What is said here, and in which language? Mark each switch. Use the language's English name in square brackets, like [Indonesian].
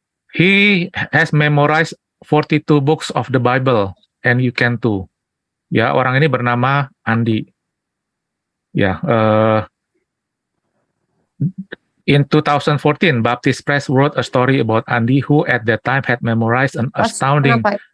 [English] He has memorized 42 books of the Bible and you can too. [Indonesian] Ya, orang ini bernama Andi. [English] Ya, in 2014, Baptist Press wrote a story about Andi who at that time had memorized an astounding